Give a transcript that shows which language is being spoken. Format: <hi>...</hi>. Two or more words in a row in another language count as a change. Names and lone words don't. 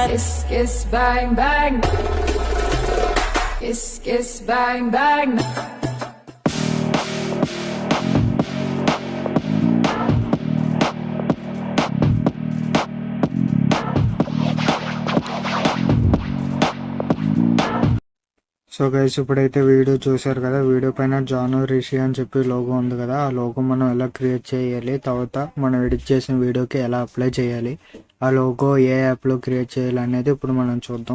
<en>Kiss, kiss, bang, bang. Kiss, kiss, bang, bang.</en> <te>సో గైస్ ఇప్పుడైతే వీడియో చూసారు కదా, వీడియో పైన జాను రిషి అని చెప్పి లోగో ఉంది కదా, ఆ లోగో మనం ఎలా క్రియేట్ చేయాలి, తర్వాత మనం ఎడిట్ చేసిన వీడియోకి ఎలా అప్లై చేయాలి, ఆ లోగో ఏ యాప్లో క్రియేట్ చేయాలి అనేది ఇప్పుడు మనం చూద్దాం.</te>